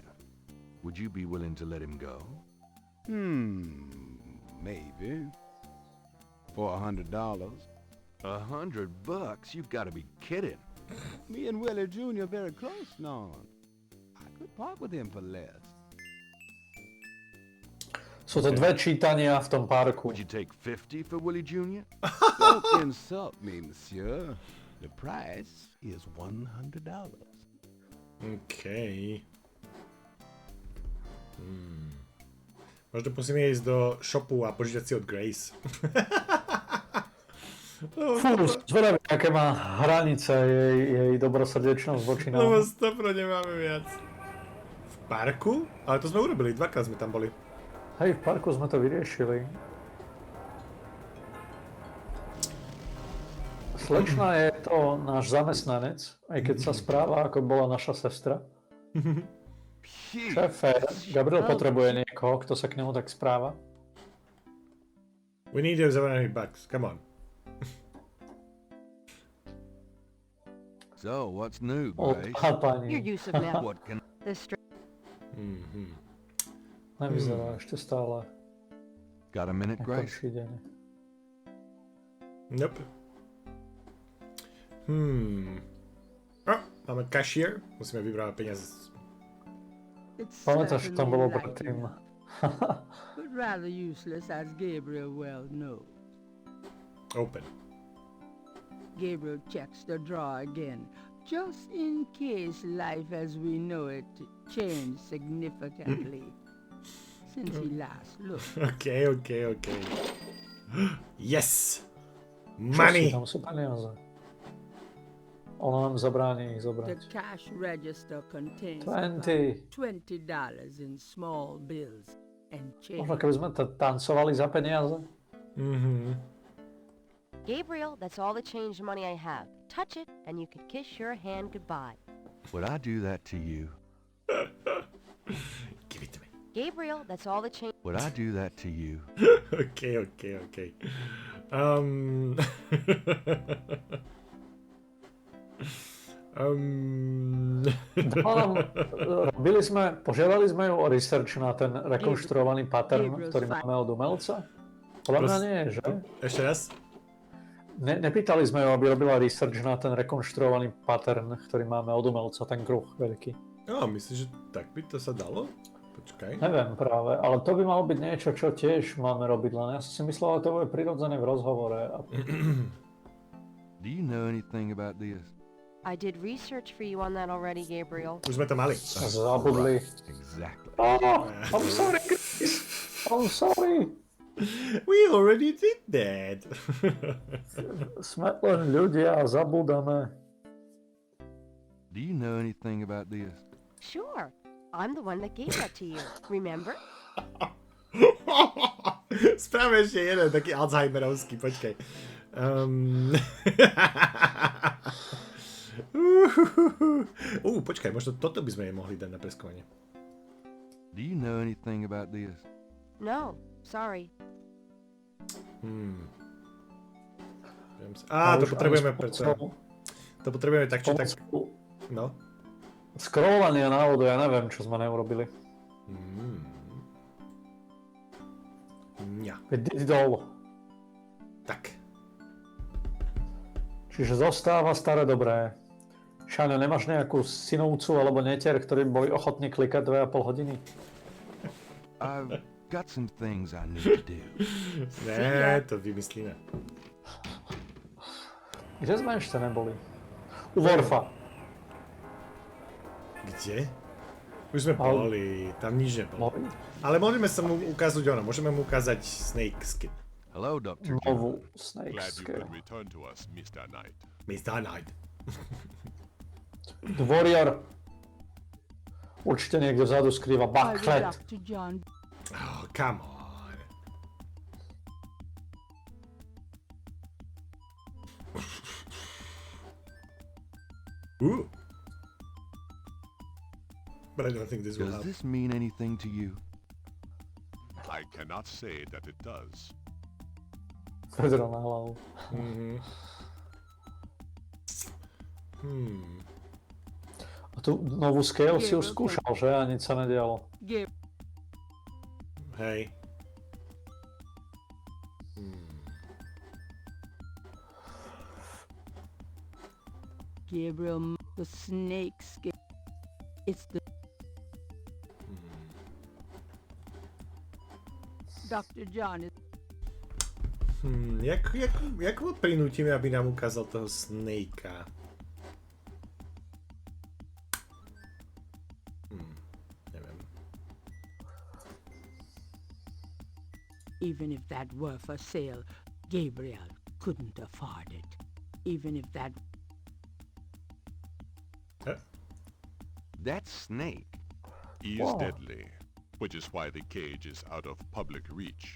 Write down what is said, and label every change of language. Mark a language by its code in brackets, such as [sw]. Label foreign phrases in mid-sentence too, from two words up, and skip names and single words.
[en] Would you be willing to let him go? Maybe. For $100. $100? You've got to be kidding. Me and Willie Jr. very close now. I could part with him for less. [sk] Sú to dve čítania v tom parku. [en] Would you take 50 for Willie Jr.? Don't insult me, monsieur. The price is $100. OK. [sk] Možno musíme ísť do shopu a požičať si od Grace. Fú, zvedavý, aké má hranice jej dobrosrdečnosť voči nám. Lebo stopro nemáme viac. V parku? Ale to sme urobili, dvakrát sme tam boli. Hej, v parku sme to vyriešili. Slečna je to náš zamestnanec, aj keď sa správa, ako bola naša sestra. Šéfe, Gabriel potrebuje niekoho, kto sa k nemu tak správa. [en] We need those $700. Come on. So, what's new, [sk] Od [en] Grace? [sk] pani. [en] Your use of milk. What can... The str- [sk] Nevyzerá ešte stále [en] Got a minute, Grace? [sk] nekončí deň. Nope. Máme cashier. Musíme vybrávať peniaze. [en] It's [sk] Pamätáš, čo tam bolo [en] certainly [sk] predtým? [en] but rather useless, as Gabriel well knows. Open. Gabriel checks the drawer again, just in case life as we know it changed significantly since he last looked. OK. Yes! [sk] Čo si, [en] Money! [sk] tam sú peniaze. Ona nám zabráni ich [en] The [sk] zobrať. [en] cash register contains 20. about $20 in small bills and change. [sk] Možno keby sme tancovali za peniaze. [en] Gabriel, that's all the change money I have. Touch it, and you can kiss your hand goodbye. Would I do that to you? Give it to me. Gabriel, that's all the change. Would I do that to you? OK. [sk] Požiadali sme ju o research na ten rekonštruovaný pattern, ktorý máme od umelca? Podľa mňa nie, že? Ešte raz? Nepýtali sme ju, aby robila research na ten rekonštruovaný pattern, ktorý máme od umelca, ten kruh veľký. Myslíš, že tak by to sa dalo? Počkaj. Neviem práve, ale to by malo byť niečo, čo tiež máme robiť, len ja som si myslel, že to bude prirodzené v rozhovore. [en] Do you know anything about this? I did research for you on that already, Gabriel. [sk] Už sme to mali. Zabudli. [en] Exactly. Oh, I'm sorry, Gris. I'm sorry. We already did that. [sk] Sme len ľudia a zabúdame. [en] Do you know anything about this? Sure. I'm the one that gave that to you. Remember? [sk] Spravme ešte jeden taký Alzheimerovský, počkaj. Počkaj, možno toto by sme jej mohli dať na preskovanie. [en] Do you know anything about this? No. Sorry. [sk] To potrebujeme preto. To potrebujeme tak, či tak. No. Scrollovanie návodu, ja neviem, čo sme neurobili. Ňa. Veď dolu. Tak. Čiže zostáva staré dobré. Šáňo, nemáš nejakú synovcu alebo netier, ktorí by boli ochotní klikať 2,5 hodiny? [en] I've got some things I need to do. [sk] Ne, to vymyslíme. Kde sme ešte neboli? U Worfa. Kde? Už sme boli, tam nič nebolo. Ale môžeme sa mu ukázať môžeme mu ukázať Snake Skin. [en] Hello, Dr. [sk] Novú Snake Skin. [en] Return to us, Mr. Knight. Mr. Knight. The Warrior. [sk] Určite niekde vzadu skrýva Bucklet. [en] Oh, come on. Ooh. But I don't think this will help. Does this mean anything to you? I cannot say that it does. [sk] Vedro na hlavu. A tú novú scale si už skúšal, že? A nič sa nedialo. Hej. [en] Gabriel, the snake skin. It's the... Dr. John is... [sk] Jak ho prinútime, aby nám ukázal toho Snakea? Neviem. [en] Even if that were for sale, Gabriel couldn't afford it. Even if that... That snake He is deadly, which is why the cage is out of public reach.